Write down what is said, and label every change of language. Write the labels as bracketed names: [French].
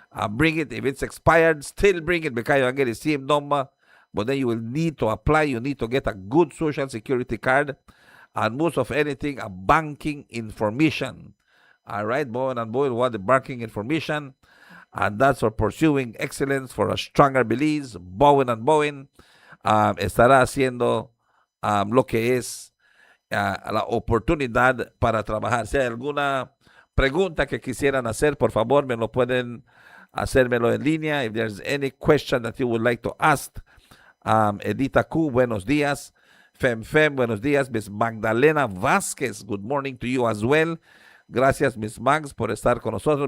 [English] Bring it. If it's expired, still bring it because you get the same number. But then you will need to apply. You need to get a good Social Security card. And most of anything, a banking information. All right, Bowen and Bowen want the banking information. And that's for pursuing excellence for a stronger Belize. [Spanish] Bowen and Bowen estará haciendo lo que es la oportunidad para trabajar. Si hay alguna pregunta que quisieran hacer, por favor, me lo pueden hacérmelo en línea. [English] If there's any question that you would like to ask, Edita Q, [Spanish] buenos días. [English] Fem, [Spanish] buenos días. [English] Miss Magdalena Vázquez, good morning to you as well. [Spanish] Gracias, Miss Mags, por estar con nosotros.